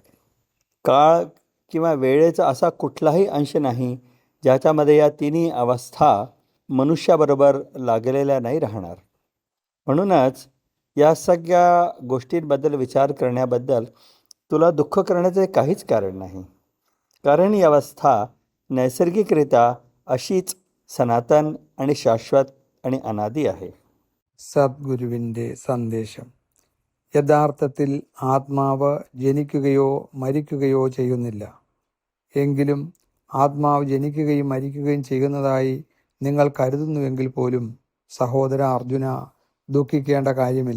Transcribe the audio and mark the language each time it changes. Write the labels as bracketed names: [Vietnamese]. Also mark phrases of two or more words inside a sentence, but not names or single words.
[Marathi] काळ किंवा वेळेचा असा कुठलाही अंश नाही ज्याच्यामध्ये या तिन्ही अवस्था मनुष्याबरोबर लागलेल्या नाही राहणार. म्हणूनच या सगळ्या गोष्टींबद्दल विचार करण्याबद्दल तुला दुःख करण्याचे काहीच कारण नाही, कारण ही अवस्था नैसर्गिकरित्या अशीच സനാതൻ आणि शाश्वत आणि അനാദി आहे. [Malayalam] സദ്ഗുരുവിൻ്റെ സന്ദേശം. യഥാർത്ഥത്തിൽ ആത്മാവ് ജനിക്കുകയോ മരിക്കുകയോ ചെയ്യുന്നില്ല. എങ്കിലും ആത്മാവ് ജനിക്കുകയും മരിക്കുകയും ചെയ്യുന്നതായി നിങ്ങൾ കരുതുന്നുവെങ്കിൽ പോലും സഹോദര അർജുന, ദുഃഖിക്കേണ്ട കാര്യമില്ല.